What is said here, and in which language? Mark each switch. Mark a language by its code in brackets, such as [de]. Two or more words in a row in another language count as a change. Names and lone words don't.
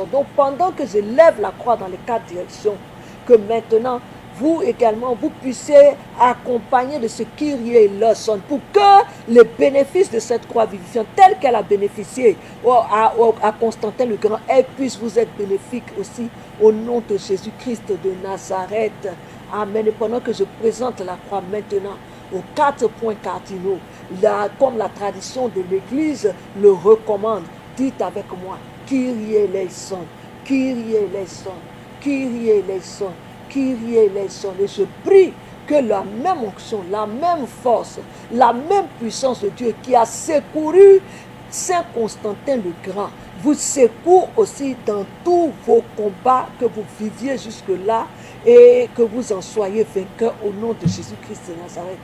[fr] Donc pendant que je lève la croix dans les 4 directions, que maintenant vous également vous puissiez accompagner de ce [el] Κύριε ἐλέησον [fr] pour que les bénéfices de cette croix vivifiante telle qu'elle a bénéficié à Constantin le Grand, elle puisse vous être bénéfique aussi au nom de Jésus-Christ de Nazareth. Amen. Et pendant que je présente la croix maintenant aux 4 points cardinaux, comme la tradition de l'Église le recommande, dites avec moi, [el] Κύριε ἐλέησον, Κύριε ἐλέησον, Κύριε ἐλέησον, Κύριε ἐλέησον. [fr] Et je prie que la même onction, la même force, la même puissance de Dieu qui a secouru Saint Constantin le Grand vous secoue aussi dans tous vos combats que vous viviez jusque-là, et que vous en soyez vainqueurs au nom de Jésus-Christ de Nazareth.